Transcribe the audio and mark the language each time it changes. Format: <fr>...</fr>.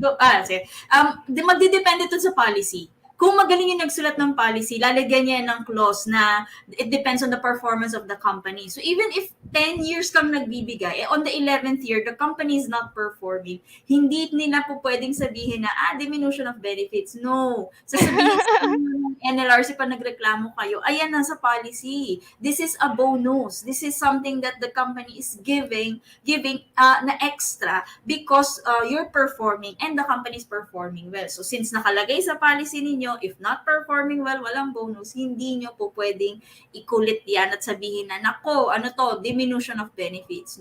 <tl>go ahead. Sige. Magdidepende to sa policy. Kung magaling yung nagsulat ng policy, lalagyan niya ng clause na</tl> <en>it depends on the performance of the company. So even if 10 years</en> <tl>kang nagbibigay,</tl> <en>on the 11th year, the company is not performing,</en> <tl>hindi nila po pwedeng sabihin na,</tl> <en>diminution of benefits. No.</en> <tl>Sasabihin sa ng NLRC pa nagreklamo kayo, ayan, nasa policy.</tl> <en>This is a bonus. This is something that the company is giving na extra because you're performing and the company is performing well.</en> <tl>So since nakalagay sa policy ninyo,</tl> <en>if not performing well,</en> <tl>walang bonus, hindi nyo po pwedeng ikulit yan at sabihin na, nako, ano to,</tl> <en>diminution of benefits.</en>